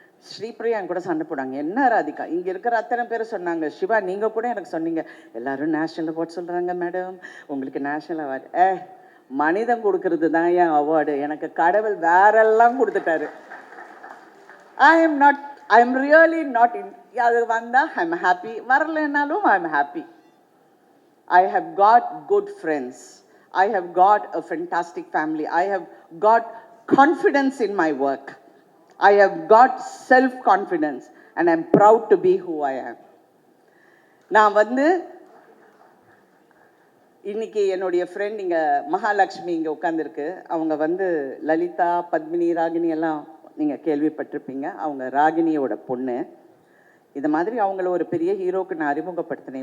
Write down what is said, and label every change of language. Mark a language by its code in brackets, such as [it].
[ta] ஸ்ரீபிரியா என் கூட சண்டை போடாங்க, என்ன ராதிகா இங்கே இருக்கிற அத்தனை பேர் சொன்னாங்க, சிவா நீங்கள் கூட எனக்கு சொன்னீங்க எல்லாரும் நேஷ்னல் அவார்ட் சொல்கிறாங்க மேடம், உங்களுக்கு நேஷ்னல் அவார்டு. மனிதன் கொடுக்கறது தான் என் அவார்டு, எனக்கு கடவுள் வேறெல்லாம் கொடுத்துட்டாரு. [en] I am really not in. [ta] அது வந்தால் [en] I am happy, [ta] வரலைன்னாலும் [en] I am happy. I have got good friends. I have got a fantastic family. I have got confidence in my work. I have got self-confidence and I'm proud to be who I am. [ta] நான் வந்து இன்னைக்கு என்னுடைய friend இங்கே மகாலட்சுமி இங்கே உட்காந்துருக்கு. அவங்க வந்து லலிதா, பத்மினி, ராகினி எல்லாம் நீங்கள் கேள்விப்பட்டிருப்பீங்க. அவங்க ராகினியோட பொண்ணு. இது மாதிரி அவங்கள ஒரு பெரிய ஹீரோக்கு நான் அறிமுகப்படுத்தினேன்.